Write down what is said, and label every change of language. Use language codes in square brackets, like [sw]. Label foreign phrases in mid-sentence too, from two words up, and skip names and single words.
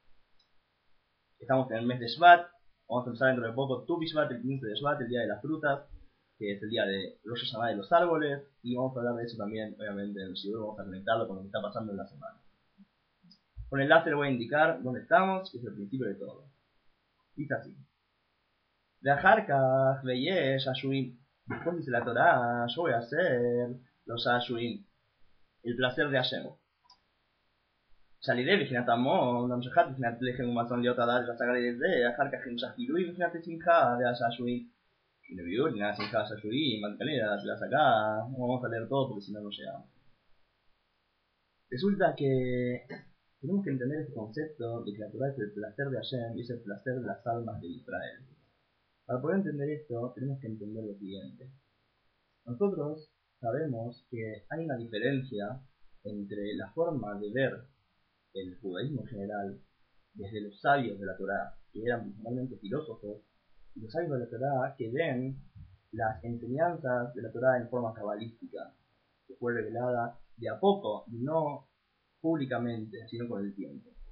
[es] Estamos en el mes de Shvat, vamos a empezar dentro de poco Tu Bishvat, el 15 de Shvat, el día de las frutas, que es el día de Rosh Hashanah de los árboles, y vamos a hablar de eso también, obviamente, en el Shiur, vamos a conectarlo con lo que está pasando en la semana. Con el láser voy a indicar dónde estamos, que es el principio de todo. Dice así. Dejar Veyesh Ashuim. Después dice la Torah, yo voy a hacer los Ashuim, el placer de Hashem. [he] Shalideh מבחינת המון, המשכת מבחינת לחם ומזון להיות הדעת והשגה לידי זה, אחר כך המשך גילוי מבחינת השמחה והשעשועים. שנביאו לעניין השמחה והשעשועים, עד כנראה של השגה, [es] vamos a leer todo porque si no, no llegamos. Resulta que tenemos que entender este concepto de que la Torah es el placer de Hashem y es el placer de las almas de Israel. Para poder entender esto, tenemos que entender lo siguiente. Nosotros sabemos que hay una diferencia entre la forma de ver el judaísmo en general, desde los sabios de la Torá, que eran principalmente filósofos, y los sabios de la Torá que ven las enseñanzas de la Torá en forma cabalística, que fue revelada de a poco, y no públicamente, sino con el tiempo.